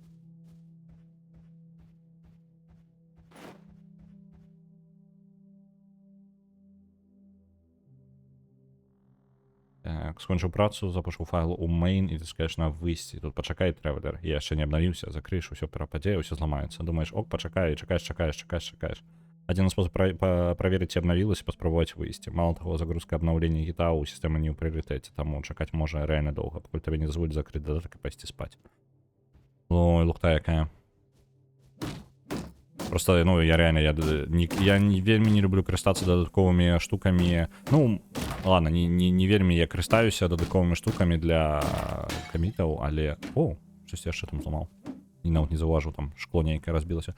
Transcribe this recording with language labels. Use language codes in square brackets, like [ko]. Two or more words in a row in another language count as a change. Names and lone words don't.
[be] Так, скончыў працу, запушыў файл у main і ціскаеш на выйсці. Тут пачакай, трэвелер. Я яшчэ не абнавіўся, закрыеш, усё перападзе, ўсё зламаецца. Думаеш, ок, пачакай, чакаеш. [ru] Один способ проверить, обновилось, и попробовать вывести. Мало того, загрузка обновления гита у системы не в приоритете, тому чекать можно реально долго, пока тебе не дозволит закрыть додаток и пойти спать. Ой, [be] лухта якая. Просто, ну, я реально, я вельмі не люблю карыстацца дадатковымі штукамі. Ну, ладно, не вельмі я карыстаюся дадатковымі штукамі для камітаў, але... О, щось я яшчэ там зламаў. І нават не заўважыў, там шкло нейкае разбілася.